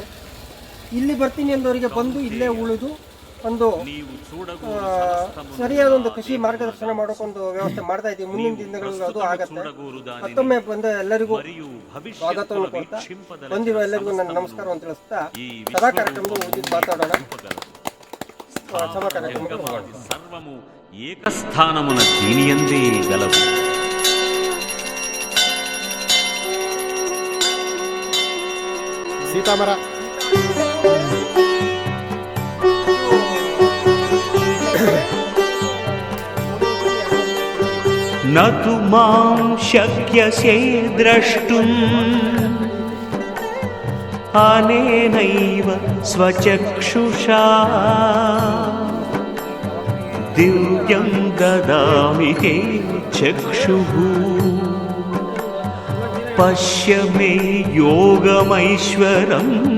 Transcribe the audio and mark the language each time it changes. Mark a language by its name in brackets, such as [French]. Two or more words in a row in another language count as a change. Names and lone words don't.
[Kannada] ಇಲ್ಲಿ ಬರ್ತೀನಿ ಅಂದವರಿಗೆ ಬಂದು ಇಲ್ಲೇ ಉಳಿದು ಒಂದು ಸರಿಯಾದ ಒಂದು ಕೃಷಿ ಮಾರ್ಗದರ್ಶನ ಮಾಡೋಕ್ಕೊಂದು ವ್ಯವಸ್ಥೆ ಮಾಡ್ತಾ ಇದ್ದೀವಿ. ಮುಂದಿನ ದಿನಗಳಲ್ಲಿ ಅದು ಆಗತ್ತೆ. ಮತ್ತೊಮ್ಮೆ ಬಂದ ಎಲ್ಲರಿಗೂ ಸ್ವಾಗತವನ್ನು ಕೊಡ್ತಾ, ಬಂದಿರೋ ಎಲ್ಲರಿಗೂ ನನ್ನ ನಮಸ್ಕಾರವನ್ನು ತಿಳಿಸ್ತಾ ಸಭಾ ಕಾರ್ಯಕ್ರಮದ ಉಳಿದು ಮಾತಾಡೋಣ. ಸಭಾ ಕಾರ್ಯಕ್ರಮ [Telugu] ఏకస్థానమున దీనియందే గలవు. సీతామర [Sanskrit] నతు మాం శక్యసే ద్రష్టుం అనేనైవ స్వచక్షుషా దివ్యం దదామి తే చక్షుః పశ్య మే యోగమైశ్వరం.